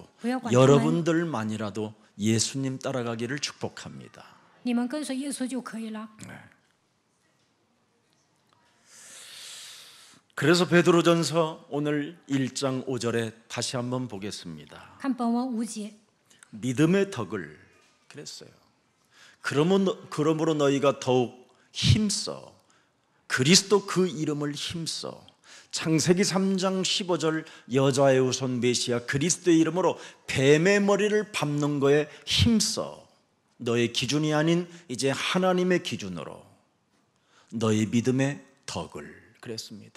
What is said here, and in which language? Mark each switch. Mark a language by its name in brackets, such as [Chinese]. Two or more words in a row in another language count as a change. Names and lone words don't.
[Chinese] 不要管他们。 [Korean] 여러분들만이라도 예수님 따라가기를 축복합니다. [Chinese] 你们跟随耶稣就可以了。 [Korean] 그래서 베드로전서 오늘 1장 5절에 다시 한번 보겠습니다. [Chinese] 看本文5节， [Korean] 믿음의 덕을 그랬어요. 그러므로 너희가 더욱 힘써 그리스도 그 이름을 힘써 창세기 3장 15절 여자의 후손 메시아 그리스도의 이름으로 뱀의 머리를 밟는 거에 힘써 너의 기준이 아닌 이제 하나님의 기준으로 너의 믿음의 덕을 그랬습니다.